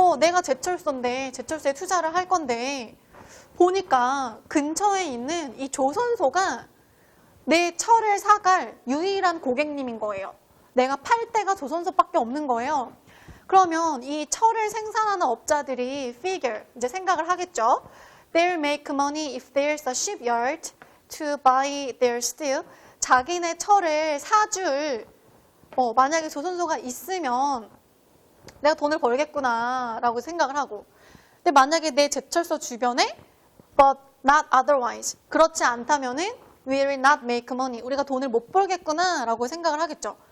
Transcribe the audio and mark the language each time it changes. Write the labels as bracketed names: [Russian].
[Korean] 내가 제철소인데 제철소에 투자를 할 건데 보니까 근처에 있는 이 조선소가 내 철을 사갈 유일한 고객님인 거예요. 내가 팔 데가 조선소밖에 없는 거예요. 그러면 이 철을 생산하는 업자들이 figure, 이제 생각을 하겠죠. [English] They'll make money if there's a shipyard to buy their steel. [Korean] 자기네 철을 사줄 만약에 조선소가 있으면 내가 돈을 벌겠구나 라고 생각을 하고, 근데 만약에 내 제철소 주변에 [English] but not otherwise, [Korean] 그렇지 않다면은 [English] we will not make money, [Korean] 우리가 돈을 못 벌겠구나 라고 생각을 하겠죠.